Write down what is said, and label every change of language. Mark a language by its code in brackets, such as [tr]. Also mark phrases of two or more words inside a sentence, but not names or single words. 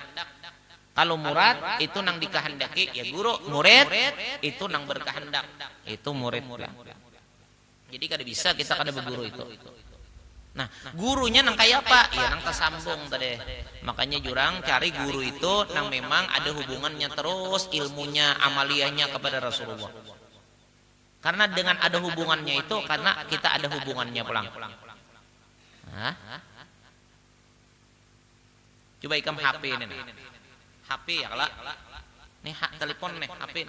[bjn] Kalau murad itu nang dikehendaki, ya guru. Murid itu nang berkehendak, itu murid lah. Jadi kada bisa kita kada berguru itu. Nah, gurunya nang kayak apa? Ya nang tersambung tadi. Makanya jurang cari guru itu nang memang ada hubungannya terus ilmunya, amaliyahnya kepada Rasulullah. Karena dengan ada hubungannya itu, karena kita ada hubungannya pulang. Hah? Coba ikam HP ini. HP ya kalau nih telepon nih HP nih.